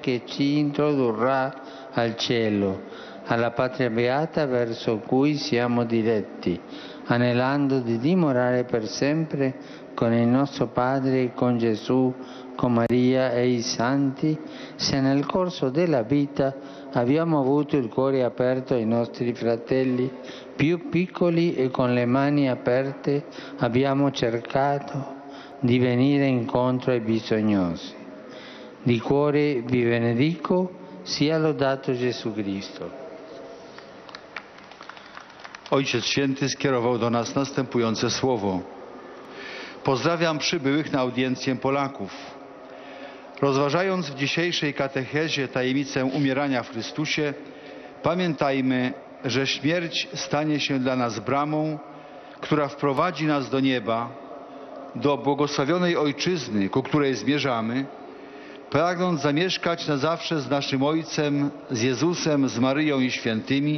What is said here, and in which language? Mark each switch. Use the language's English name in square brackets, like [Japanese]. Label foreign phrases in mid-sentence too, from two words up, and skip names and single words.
[Italian] che ci introdurrà al cielo, alla patria beata verso cui siamo diretti, anelando di dimorare per sempre con il nostro Padre, con Gesù, con Maria e i santi, se nel corso della vita abbiamo avuto il cuore aperto ai nostri fratelli più piccoli e con le mani aperte abbiamo cercato di venire incontro ai bisognosi. Di cuore vi benedico, sia lodato Gesù Cristo. [Polish] Ojciec Święty skierował do nas następujące słowo. Pozdrawiam przybyłych na audiencję Polaków. Rozważając w dzisiejszej katechezie tajemnicę umierania w Chrystusie, pamiętajmy, że śmierć stanie się dla nas bramą, która wprowadzi nas do nieba, do błogosławionej Ojczyzny, ku której zmierzamy, pragnąc zamieszkać na zawsze z naszym Ojcem, z Jezusem, z Maryją i świętymi.